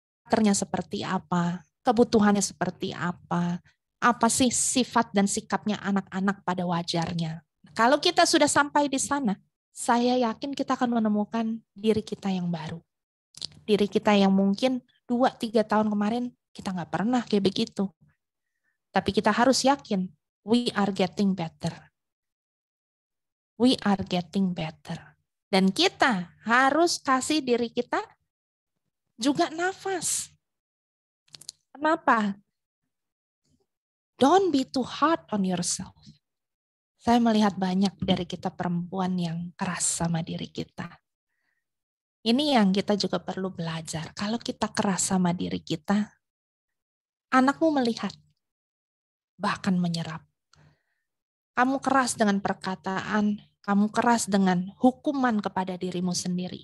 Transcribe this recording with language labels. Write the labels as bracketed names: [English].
[Indonesian] Karakternya seperti apa, kebutuhannya seperti apa sih sifat dan sikapnya anak-anak pada wajarnya. Kalau kita sudah sampai di sana, saya yakin kita akan menemukan diri kita yang baru. Diri kita yang mungkin 2-3 tahun kemarin kita nggak pernah kayak begitu. Tapi kita harus yakin, [English] we are getting better. We are getting better. [Indonesian] Dan kita harus kasih diri kita juga nafas. Kenapa? [English] Don't be too hard on yourself. [Indonesian] Saya melihat banyak dari kita perempuan yang keras sama diri kita. Ini yang kita juga perlu belajar. Kalau kita keras sama diri kita, anakmu melihat, bahkan menyerap. Kamu keras dengan perkataan, kamu keras dengan hukuman kepada dirimu sendiri.